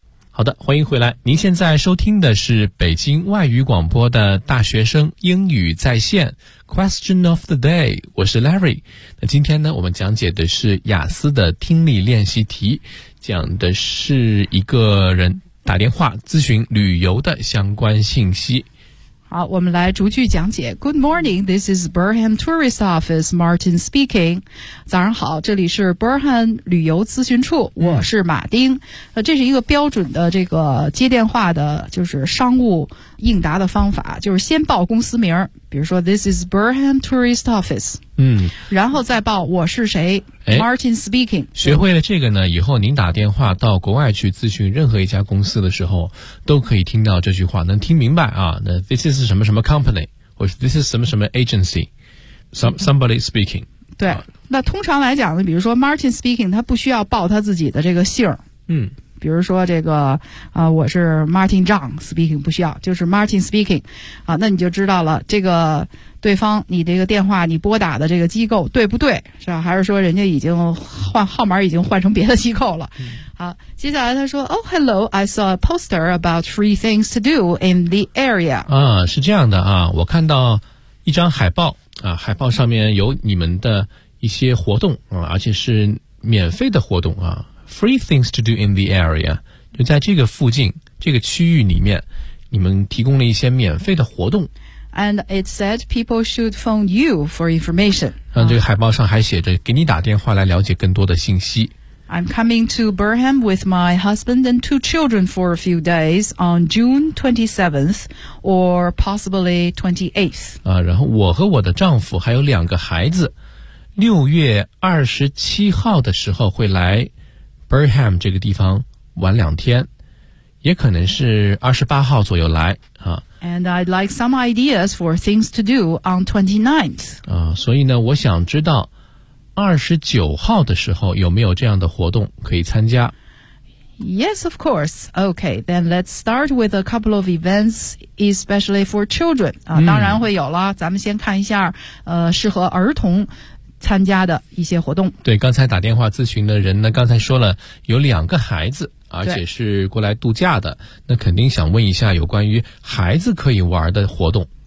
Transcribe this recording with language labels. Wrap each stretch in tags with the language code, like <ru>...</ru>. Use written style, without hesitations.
<zh>好的，欢迎回来。您现在收听的是北京外语广播的大学生英语在线 Question of the Day， 我是 Larry。那今天呢，我们讲解的是雅思的听力练习题，讲的是一个人打电话咨询旅游的相关信息。好，我们来逐句讲解。</zh> <en>Good morning, this is Burnham Tourist Office, Martin speaking.</en> <zh>早上好，这里是 Burnham 旅游咨询处，我是马丁。这是一个标准的这个接电话的就是商务应答的方法，就是先报公司名，比如说</zh> <en>This is Burnham Tourist Office。</en> <zh>然后再报我是谁，</zh> <en>Martin speaking。</en> <zh>学会了这个呢，以后您打电话到国外去咨询任何一家公司的时候都可以听到这句话，能听明白啊。那 This is 什么什么 company， 或者 This is 什么什么 agency， somebody speaking。对、那通常来讲呢，比如说</zh> <en>Martin speaking，</en> <zh>他不需要报他自己的这个姓。比如说这个我是 Martin John speaking， 不需要，就是 Martin speaking， 啊，那你就知道了这个对方，你这个电话你拨打的这个机构对不对，是吧？还是说人家已经换号码，已经换成别的机构了。好，接下来他说</zh> <en>Oh hello, I saw a poster about free things to do in the area。</en> <zh>啊，是这样的啊，我看到一张海报啊，海报上面有你们的一些活动啊，而且是免费的活动啊。</zh> <en>Free things to do in the area，</en> <zh>就在这个附近这个区域里面，你们提供了一些免费的活动。</zh> <en>And it said people should phone you for information。</en> <zh>这个海报上还写着给你打电话来了解更多的信息。</zh> <en>I'm coming to Burham with my husband and two children for a few days on June 27th or possibly 28th.</en> <zh>啊，然后我和我的丈夫还有两个孩子，六月二十七号的时候会来 Burham 这个地方玩两天，也可能是二十八号左右来啊。</zh> <en>And I'd like some ideas for things to do on 29th. 啊，所以呢，我想知道29号的时候有没有这样的活动可以参加。 Yes, of course. Okay, then let's start with a couple of events, especially for children.</en> <zh>啊，当然会有了，咱们先看一下适合儿童参加的一些活动。对，刚才打电话咨询的人呢，刚才说了有两个孩子，而且是过来度假的，那肯定想问一下有关于孩子可以玩的活动。</zh>